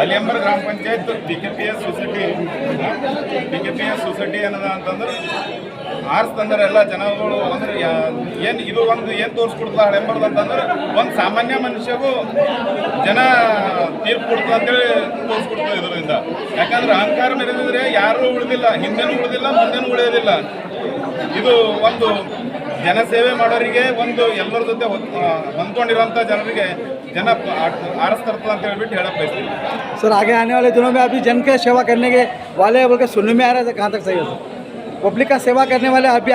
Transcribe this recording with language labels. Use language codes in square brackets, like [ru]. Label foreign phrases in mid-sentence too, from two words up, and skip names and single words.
[kn] ಅಲಿಯಂಬರ ಗ್ರಾಮ ಪಂಚಾಯತ್ PKPS ಸೊಸೈಟಿ ಏನದ ಅಂತಂದ್ರೆ ಆರಿಸ್ತಂದ್ರೆ ಎಲ್ಲ ಜನಗಳು ಅಂದ್ರೆ ಏನು ಇದು ಒಂದು ಏನು ತೋರಿಸ್ಕೊಡ್ತದ ಹಳೆಂಬರ್ದು ಅಂತಂದ್ರೆ ಒಂದು ಸಾಮಾನ್ಯ ಮನುಷ್ಯಗೂ ಜನ ತೀರ್ಪು ಕೊಡ್ತದೆ ಅಂತೇಳಿ ತೋರಿಸ್ಕೊಡ್ತದೆ ಇದರಿಂದ. ಯಾಕಂದ್ರೆ ಅಹಂಕಾರ ಮೆರೆದಿದ್ರೆ ಯಾರೂ ಉಳಿದಿಲ್ಲ, ಹಿಂದೆನೂ ಉಳಿದಿಲ್ಲ, ಮುಂದೆನೂ ಉಳಿಯೋದಿಲ್ಲ. ಇದು ಒಂದು ಜನಸೇವೆ ಮಾಡೋರಿಗೆ ಒಂದು ಎಲ್ಲರ ಜೊತೆ ಹೊಂದ್ಕೊಂಡಿರೋಂಥ ಜನರಿಗೆ ಜನ ಆರಿಸ್ತಿರ್ತದೆ ಅಂತ ಹೇಳ್ಬಿಟ್ಟು ಹೇಳಕ್ಕೆ ಬಯಸ್ತೀನಿ. [hi] सर आगे आने वाले दिनों में अभी जन के सेवा करने के वाले बोल के सुनने में आ रहा है, कहाँ तक सही है सर? पब्लिक का सेवा करने वाले अभी